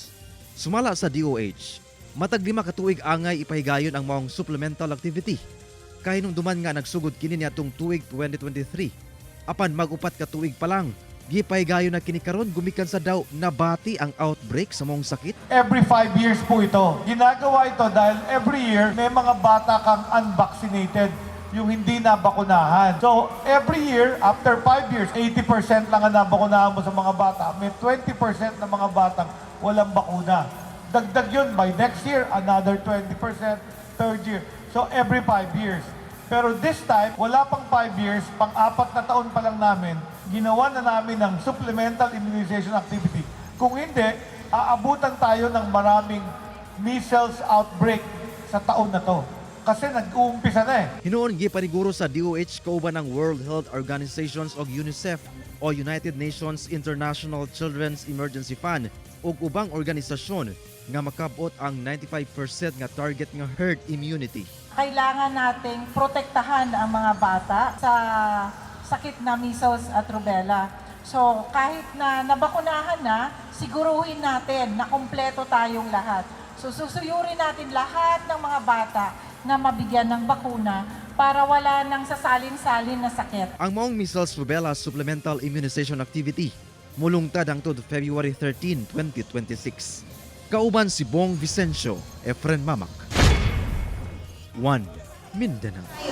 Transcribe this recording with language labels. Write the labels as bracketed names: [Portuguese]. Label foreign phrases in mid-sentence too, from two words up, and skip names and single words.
[Cebuano] Sumala sa DOH, matag 5 ka tuig angay ipahigayon ang maong supplemental activity. Kahinumduman nga nagsugod kini niadtong tuig 2023. Apan mag-upat ka tuig pa lang, gipahigayon na kini karon gumikan sa daw nabati ang outbreak sa maong sakit. [English] Every 5 years [Filipino] po ito. Ginagawa ito dahil [English] every year [Filipino] may mga bata kang unvaccinated, yung hindi nabakunahan. [English] So every year, after 5 years, [Filipino] 80% lang ang nabakunahan mo sa mga bata. May 20% na mga batang walang bakuna. Dagdag yun, [English] by next year, another 20%, third year. So every 5 years. Pero this time, [Filipino] wala pang 5 years, pang-4 na taon pa lang namin, ginawa na namin ng [English] supplemental immunization activity. [Filipino] Kung hindi, aabutan tayo ng maraming [English] measles outbreak [Filipino] sa taon na to. Kasi nag-uumpisa na eh. [Cebuano] Hinuon gipaniguro sa DOH kauban ng World Health Organizations o UNICEF o United Nations International Children's Emergency Fund ug ubang organisasyon nga makabot ang 95% nga target nga [English] herd immunity. [Filipino] Kailangan nating protektahan ang mga bata sa sakit na measles at rubella. So kahit na nabakunahan na, siguruhin natin na kumpleto tayong lahat. So susuyurin natin lahat ng mga bata na mabigyan ng bakuna para wala nang sasalin-salin na sakit. [Cebuano] Ang maong [English] measles rubella supplemental immunization activity [Cebuano] mulungtad hangtod February 13, 2026. Kauban si Bong Vicencio, Efren Mamak. 1 Mindanao.